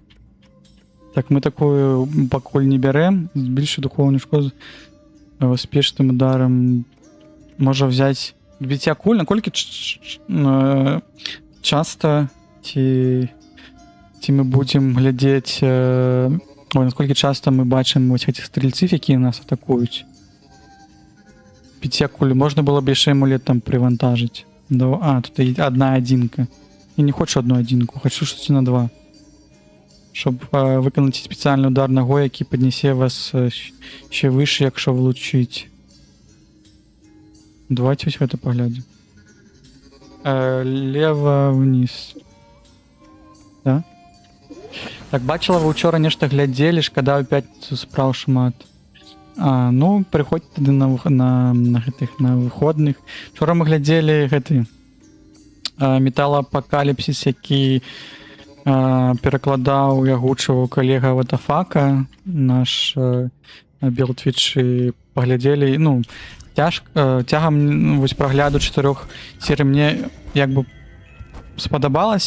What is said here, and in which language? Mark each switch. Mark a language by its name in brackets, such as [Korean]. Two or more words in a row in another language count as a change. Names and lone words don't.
[Belarusian] Так, мы такую пакуль не бярэм. [Ukrainian] Збільшую духовную шкоду успешным ударом. [Belarusian] Можа взять біцця куль. Наколькі часта ці мы будзем глядзець... [Ukrainian] Ой, наскільки часто ми бачимо ось цих стрільців, які нас атакують. [Belarusian] Біцця куль. [Ukrainian] Можна було б ще амулет там привантажити. Тут є одна одинка. Я не хочу одну одинку, хочу щось на 2. Щоб виконати спеціальний удар ногою, який піднесе вас ще вище, якщо влучить. Давайте ось це поглянемо. [Russian] Лево вниз. Да? [Belarusian] Так, бачила, ви вчора нешта глядзелі, шкада ў пятніцу спраў шмат. Ну, прыходзьце тады на выходных. Вчора мы глядзелі гэты металапакаліпсіс, які перакладаў і агучваў калега Ватафака, наш билд-твіч, і паглядзелі, ну, цягам вось прагляду 4 серый мне як бы спадабалася.